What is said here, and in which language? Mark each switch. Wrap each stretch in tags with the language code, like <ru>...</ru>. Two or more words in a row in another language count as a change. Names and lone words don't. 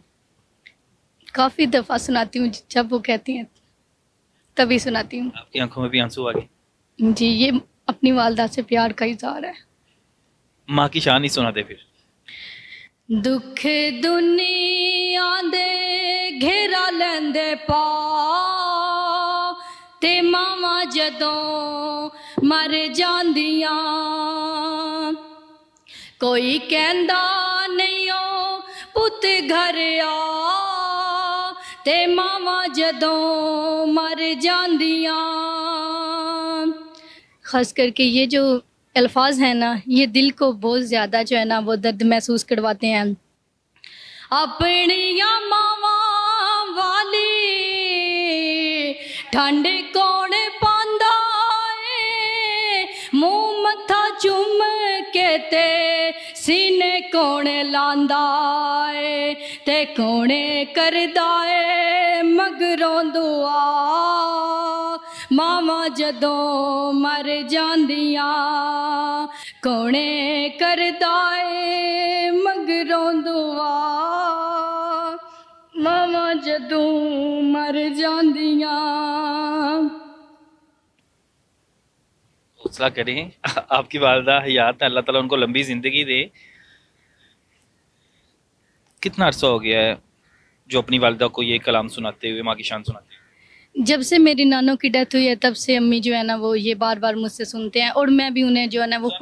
<ur>کافی دفعہ سناتی ہوں، جب وہ کہتی ہیں تبھی سناتی ہوں. آپ کی آنکھوں میں بھی آنسو آ گئے؟ جی یہ اپنی والدہ سے پیار کا اظہار ہے. ماں کی شان ہی سناتے پھر.</ur> <pa>دکھ دنیا دے گھیرا لیندے پا تے ماواں جدوں مر جاندیاں. کوئی کہندا نہیں او پت گھر آ تے ماواں جدوں مر جاندیاں.</pa> <ur>خاص کر کے یہ جو الفاظ ہیں نا یہ دل کو بہت زیادہ جو ہے نا وہ درد محسوس کرواتے ہیں.</ur> <pa>اپنیاں ماواں والی ٹھنڈ کون پاندا اے منہ متھا چوم کے تے سینے کون لاندا اے تے کون کردا اے مگروں دعا ماواں جدوں مر جاندیاں. کونے کردا اے مگروں دعا ماواں جدوں مر جاندیاں.</pa> <ur>حوصلہ کریں. آپ کی والدہ حیات ہیں، اللہ تعالیٰ ان کو لمبی زندگی دے. کتنا عرصہ ہو گیا ہے جو اپنی والدہ کو یہ کلام سناتے ہوئے، ماں کی شان سناتے ہوئے؟ جب سے میری نانوں کی ڈیتھ ہوئی ہے تب سے امی جو ہے نا وہ یہ بار بار مجھ سے سنتے ہیں اور میں بھی انہیں جو ہے نا وہ</ur>